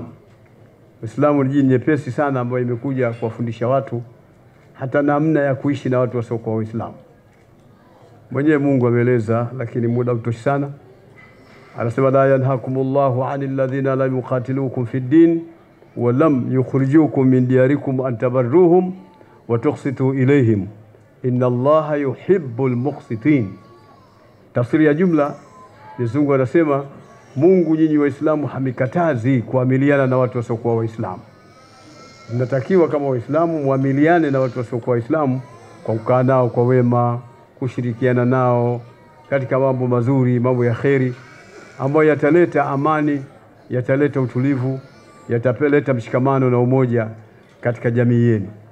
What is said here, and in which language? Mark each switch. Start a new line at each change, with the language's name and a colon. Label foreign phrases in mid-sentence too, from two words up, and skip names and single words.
Swahili: Uislamu ni dini nyepesi sana ambayo imekuja kuwafundisha watu hata namna ya kuishi na watu wasiokuwa Waislamu. Mwenyewe Mungu ameeleza, lakini muda utoshi sana.
Arabic: Anasema لا ينهاكم الله عن الذين لم يقاتلوكم في الدين ولم يخرجوكم من دياركم أن تبروهم وتقسطوا إليهم إن الله يحب المقسطين.
Swahili: Tafsiri ya jumla, Mwenyezi Mungu anasema Mungu nyinyi Waislamu hamikatazi kuamiliana na watu wasiokuwa Waislamu. Mnatakiwa kama Waislamu muamiliane na watu wasiokuwa Waislamu kwa kukaa nao kwa wema, kushirikiana nao katika mambo mazuri, mambo ya kheri ambayo yataleta amani, yataleta utulivu, yataleta mshikamano na umoja katika jamii yenu.